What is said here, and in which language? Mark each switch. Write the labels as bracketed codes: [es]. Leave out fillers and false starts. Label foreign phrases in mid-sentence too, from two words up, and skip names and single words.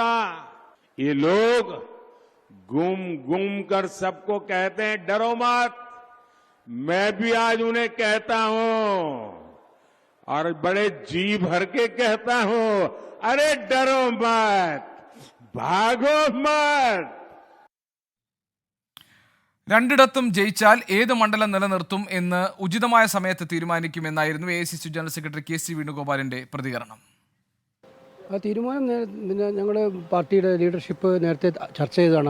[hi] ये लोग गुम गुम कर सबको कहते हैं डरो मत. मैं भी आज उन्हें कहता हूं और बड़े जी भर के कहता हूं, अरे डरो मत, भागो मत. [ml] രണ്ടിടത്തും ജയിച്ചാൽ ഏത് മണ്ഡലം നിലനിർത്തും എന്ന് ഉചിതമായ സമയത്ത് തീരുമാനിക്കുമെന്നായിരുന്നു AICC ജനറൽ സെക്രട്ടറി KC വേണുഗോപാലിന്റെ പ്രതികരണം. ആ തീരുമാനം ഞങ്ങളുടെ പാർട്ടിയുടെ ലീഡർഷിപ്പ് നേരത്തെ ചർച്ച ചെയ്തതാണ്.